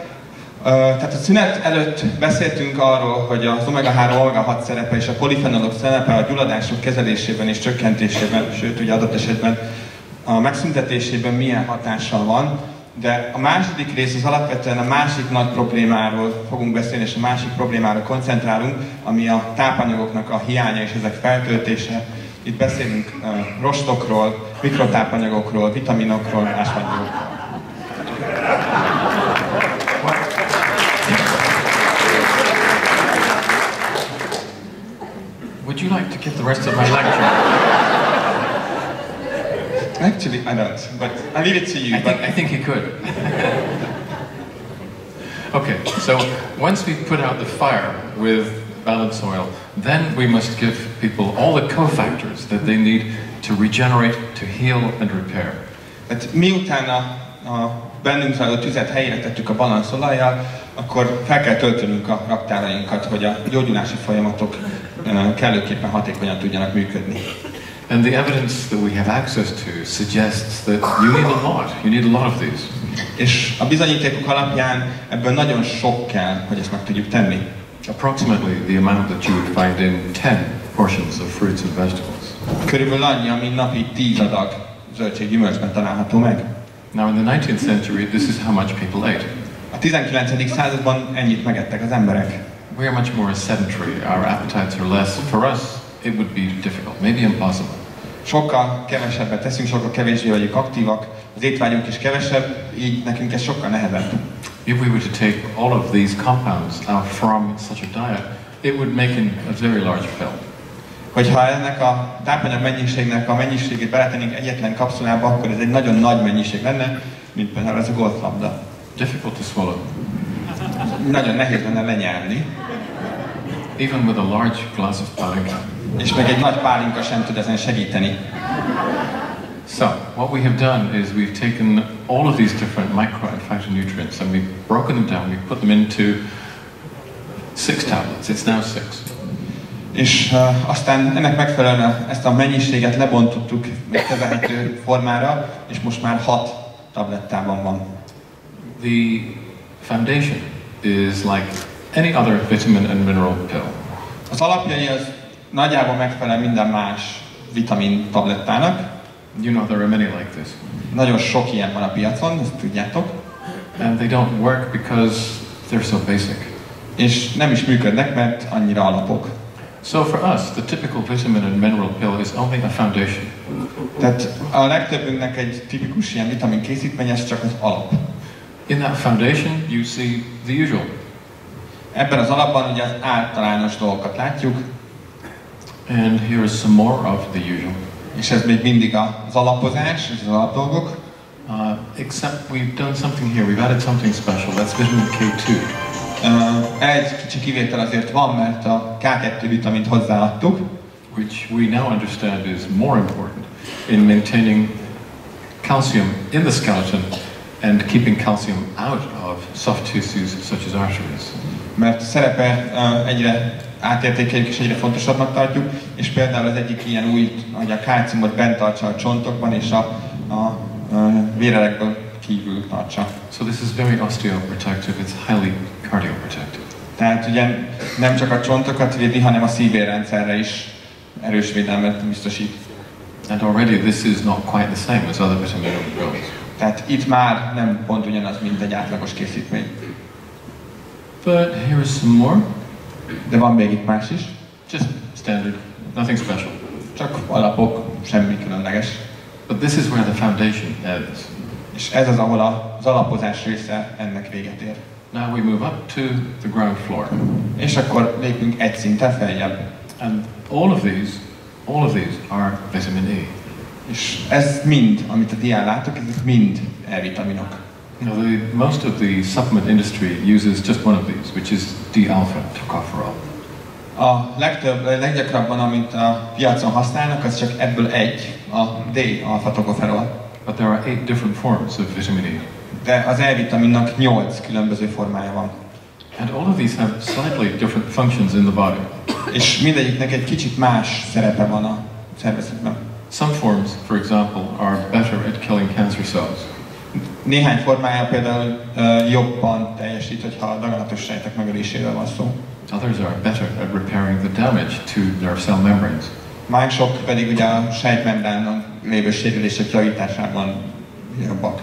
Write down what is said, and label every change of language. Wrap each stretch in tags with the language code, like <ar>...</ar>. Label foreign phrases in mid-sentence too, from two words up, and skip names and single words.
<hu>Tehát a szünet előtt beszéltünk arról, hogy az omega-3, omega-6 szerepe és a polifenolok szerepe a gyulladások kezelésében és csökkentésében, sőt ugye adott esetben a megszüntetésében milyen hatással van. De a második rész az alapvetően a másik nagy problémáról fogunk beszélni, és a másik problémára koncentrálunk, ami a tápanyagoknak a hiánya és ezek feltöltése. Itt beszélünk rostokról, mikrotápanyagokról, vitaminokról, ásványanyagokról.</hu> <en>Would you like to give the rest of my lecture? Actually, I don't, but I'll leave it to you. I think he could. Okay, so once we put out the fire with balanced soil, then we must give people all the cofactors that they need to regenerate, to heal and repair.</en> <hu>Hát miután a bennünk zajló tüzet helyére tettük a balanszolajjal, akkor fel kell töltenünk a raktárainkat, hogy a gyógyulási folyamatok kellőképpen hatékonyan tudjanak működni.</hu> <en>And the evidence that we have access to suggests that you need a lot of these.</en> <hu>És a bizonyítékok alapján ebből nagyon sok kell, hogy ezt meg tudjuk tenni.</hu> <en>Approximately the amount that you would find in 10 portions of fruits and vegetables.</en> <hu>Körülbelül annyi, ami napi 10 adag zöldség-gyümölcsben található meg.</hu> <en>Now in the 19th century, this is how much people ate.</en> <hu>A 19. században ennyit megettek az emberek.</hu> <en>We are much more sedentary. Our appetites are less. For us, it would be difficult, maybe impossible.</en> <hu>Sokkal kevesebbet teszünk, sokkal kevésbé vagyunk aktívak, az étvágyunk is kevesebb, így nekünk ez sokkal nehezebb.</hu> <en>If we were to take all of these compounds out from such a diet, it would make a very large pill.</en> <hu>Hogyha ennek a tápanyag mennyiségnek a mennyiségét beletennénk egyetlen kapszulába, akkor ez egy nagyon nagy mennyiség lenne, mint például ez a golflabda.</hu> <en>Difficult to swallow.</en> <hu>Nagyon nehéz lenne lenyelni.</hu> <en>Even with a large glass of pálinka.</en> <hu>És meg egy nagy pálinka sem tud ezen segíteni.</hu> <en>So, what we have done is we've taken all of these different micro and phytonutrients and we've broken them down, we've put them into 6 tablets. It's now 6.</en> <hu>És aztán ennek megfelelően ezt a mennyiséget lebontottuk megkezelhető formára, és most már 6 tablettában van.</hu> <en>The foundation is like any other vitamin and mineral pill.</en> <hu>Az alapjai az nagyjából megfelel minden más vitamin tablettának.</hu> <en>You know there are many like this.</en> <hu>Nagyon sok ilyen van a piacon, ezt tudjátok.</hu> <en>And they don't work because they're so basic.</en> <hu>És nem is működnek, mert annyira alapok.</hu> <en>So for us, the typical vitamin and mineral pill is only a foundation.</en> <hu>Tehát a legtöbbünknek egy tipikus ilyen vitamin készítmény, ez csak az alap.</hu> <en>In that foundation, you see the usual.</en> <hu>Ebben az alapban ugye az általános dolgokat látjuk.</hu> <en>And here is some more of the usual.</en> <hu>És ez még mindig az alapozás, és az alapdolgok.</hu> <en>Except we've done something here. We've added something special. That's vitamin K2.</en> <hu>Egy kicsi kivétel azért van, mert a K2 vitamint hozzáadtuk.</hu> <en>Which we now understand is more important in maintaining calcium in the skeleton and keeping calcium out of soft tissues such as arteries.</en> <hu>Mert szerepe egyre átértékeljük és egyre fontosabbnak tartjuk, és például az egyik ilyen új, hogy a kálciumot bent tartsa a csontokban és a vérelekből kívül tartsa.</hu> <en>So this is very osteoprotective, it's highly cardioprotective.</en> <hu>Tehát ugye nem csak a csontokat védi, hanem a szívérrendszerre is erős védelmet biztosít.</hu> <en>And already this is not quite the same as other vitamin pills.</en> <hu>Tehát itt már nem pont ugyanaz, mint egy átlagos készítmény.</hu> <en>But here is some more.</en> <hu>De van még itt más is.</hu> <en>Just standard, nothing special.</en> <hu>Csak alapok, semmi különleges.</hu> <en>But this is where the foundation ends.</en> <hu>És ez az, ahol az alapozás része ennek véget ér.</hu> <en>Now we move up to the ground floor.</en> <hu>És akkor lépünk egy szinten feljebb.</hu> <en>And all of these are vitamin E.</en> <hu>És ez mind, amit a dián látok, ezek mind E-vitaminok.</hu> <en>Now most of the supplement industry uses just one of these, which is D-alpha tocopherol.</en> <hu>A leggyakrabban, amit a piacon használnak, az csak ebből egy, a D-alpha tocopherol.</hu> <en>But there are 8 different forms of vitamin E.</en> <hu>De az E-vitaminnak 8 különböző formája van.</hu> <en>And all of these have slightly different functions in the body.</en> <hu>És mindegyiknek egy kicsit más szerepe van a szervezetben.</hu> <en>Some forms, for example, are better at killing cancer cells.</en> <hu>Néhány formája például jobban teljesít, hogyha a daganatos sejtek megöléséről van szó.</hu> <en>Others are better at repairing the damage to their cell membranes.</en> <hu>Mások pedig ugye a sejtmembránon lévő sérülések javításában jobbak.</hu>